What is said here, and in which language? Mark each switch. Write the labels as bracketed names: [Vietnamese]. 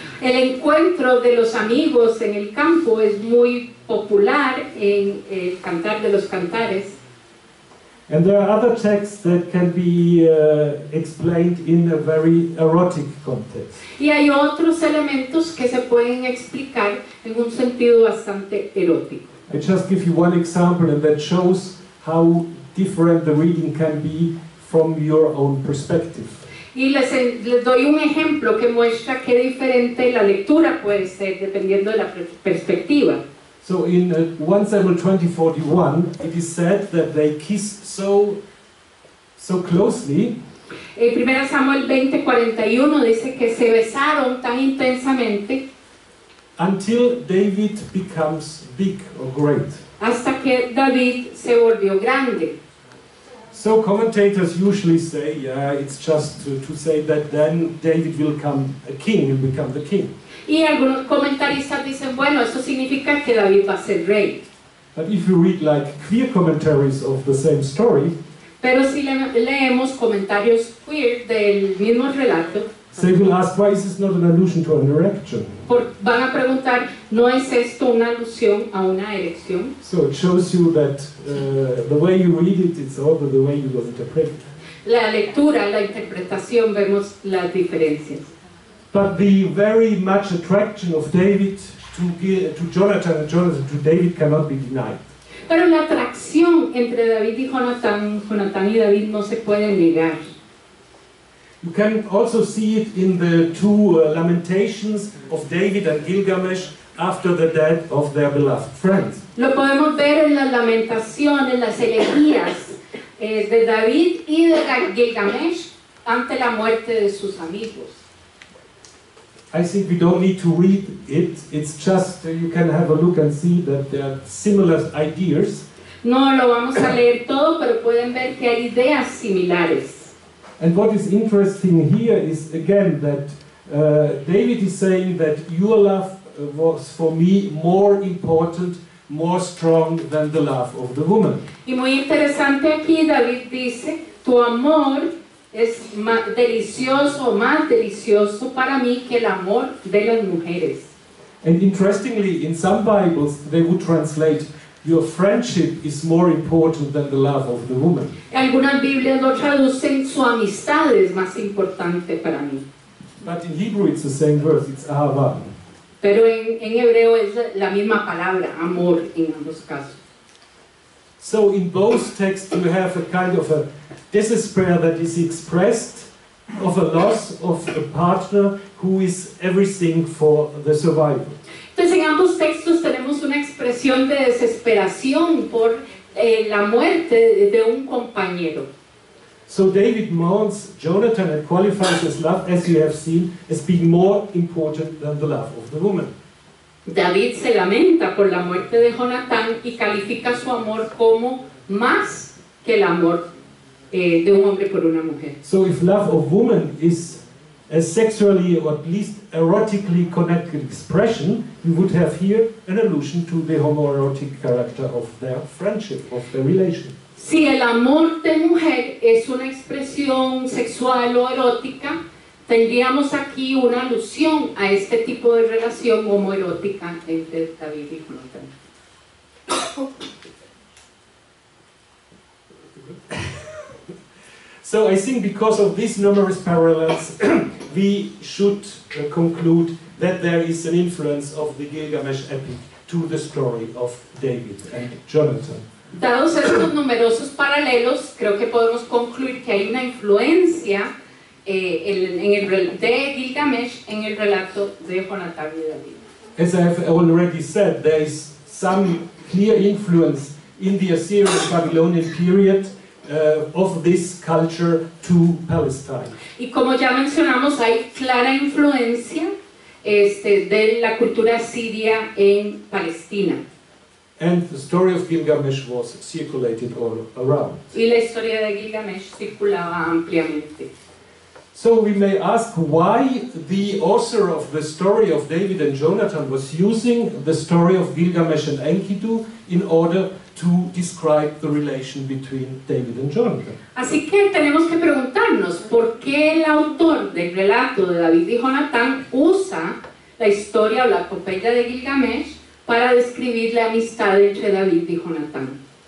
[Spanish] El encuentro de los amigos en el campo es muy popular en el Cantar de los Cantares. [English] And there are other texts that can be explained in a very erotic context. [Spanish] Y hay otros elementos que se pueden explicar en un sentido bastante erótico. [English] I just give you one example, and that shows how different the reading can be from your own perspective. [Spanish] Y les doy un ejemplo que muestra qué diferente la lectura puede ser dependiendo de la perspectiva. [English] So in 1 Samuel 20:41, it is said that they kissed so closely. [Spanish] En 1 Samuel 20:41 dice que se besaron tan intensamente [English] until David becomes big or great. [Spanish] hasta que David se volvió grande. [English] So commentators usually say, yeah, it's just to say that then David will become a king, will become the king. [Spanish] Y algunos comentaristas dicen, bueno, eso significa que David va a ser rey. [English] But if you read like queer commentaries of the same story, [Spanish] Pero si leemos comentarios queer del mismo relato, [English] they will ask, why is this not an allusion to an erection? [Spanish] van a preguntar, ¿no es esto una alusión a una erección? [English] So it shows you that the way you read it, it's also the way you will interpret it. [Spanish] La lectura, la interpretación, vemos las diferencias. [English] But the very much attraction of David to Jonathan and Jonathan to David cannot be denied. [Spanish] Pero la atracción entre David y Jonatán y David no se puede negar. [English] You can also see it in the two lamentations of David and Gilgamesh after the death of their beloved friends. [Spanish] Lo podemos ver en las lamentaciones, las elegías de David y de Gilgamesh ante la muerte de sus amigos. [English] I think we don't need to read it, it's just you can have a look and see that there are similar ideas. [Spanish] No lo vamos a leer todo, pero pueden ver que hay ideas similares. [English] And what is interesting here is again that David is saying that your love was for me more important, more strong than the love of the woman. [Spanish] Y muy interesante aquí, David dice, tu amor es más delicioso para mí que el amor de las mujeres. [English] And interestingly, in some Bibles they would translate, your friendship is more important than the love of the woman. [Spanish] Algunas Biblias lo traducen, su amistad es más importante para mí. [English] But in Hebrew it's the same verse, it's ahava. [Spanish] Pero en hebreo es la misma palabra, amor, en ambos casos. [English] So in both texts you have a kind of a despair that is expressed of a loss of a partner who is everything for the survival. [Spanish] Entonces en ambos textos tenemos una expresión de desesperación por la muerte de un compañero. [English] So David mourns Jonathan and qualifies his love, as you have seen, as being more important than the love of the woman. [Spanish] David se lamenta por la muerte de Jonatán y califica su amor como más que el amor de un hombre por una mujer. [English] So if love of woman is a sexually or at least erotically connected expression, we would have here an allusion to the homoerotic character of their friendship, of their relation. [Spanish] Si el amor de mujer es una expresión sexual o erótica, tendríamos aquí una alusión a este tipo de relación homoerótica entre David y Jonatán. [English] So I think because of these numerous parallels, we should conclude that there is an influence of the Gilgamesh epic to the story of David and Jonathan. [Spanish] Dados estos numerosos paralelos, creo que podemos concluir que hay una influencia de Gilgamesh en el relato de Jonatán y David. [English] As I have already said, there is some clear influence in the Assyrian Babylonian period of this culture to Palestine. [Spanish] Y como ya mencionamos, hay clara influencia de la cultura siria en Palestina. [English] And the story of Gilgamesh was circulated all around. [Spanish] Y la historia de Gilgamesh circulaba ampliamente. [English] So we may ask why the author of the story of David and Jonathan was using the story of Gilgamesh and Enkidu in order to describe the relation between David and Jonathan. [Spanish] Así que tenemos que preguntarnos por qué el autor del relato de David y Jonatán usa la historia o la epopeya de Gilgamesh para describir la amistad entre David y Jonatán.